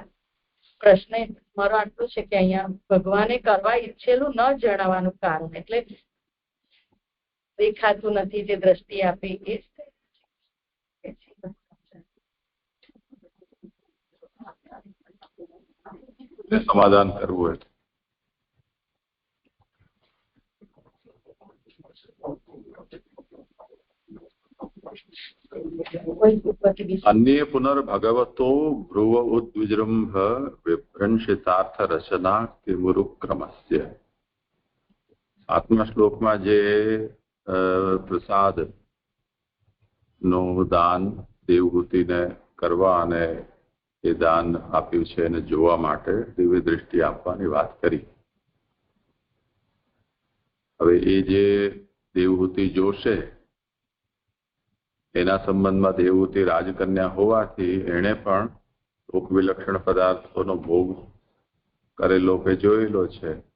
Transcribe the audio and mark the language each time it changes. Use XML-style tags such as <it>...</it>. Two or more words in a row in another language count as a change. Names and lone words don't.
<gu>પ્રશ્ન મારો આટલું છે કે અહીંયા ભગવાને કરવા ઈચ્છેલું ન જણાવવાનું કારણ, એટલે દેખાતું નથી જે દ્રષ્ટિ આપી એ જ સમાધાન કરવું હોય.</gu> <sa>अन्ये पुनर्भगवतो भ्रुव उद्विजृंभ विभ्रंशितार्थ रचना किमुरुक्रमस्य.</sa> <gu>8મા શ્લોકમાં જે પ્રસાદ નું દાન દેવહૂતિને કરવા અને એ દાન આપ્યું છે એને જોવા માટે દિવ્ય દૃષ્ટિ આપવાની વાત કરી. હવે એ જે દેવહૂતિ જોશે એના સંબંધમાં દેવહૂતિ રાજકન્યા હોવાથી એણે પણ લોકવિલક્ષણ પદાર્થોનો ભોગ કરેલો કે જોયેલો છે,</gu>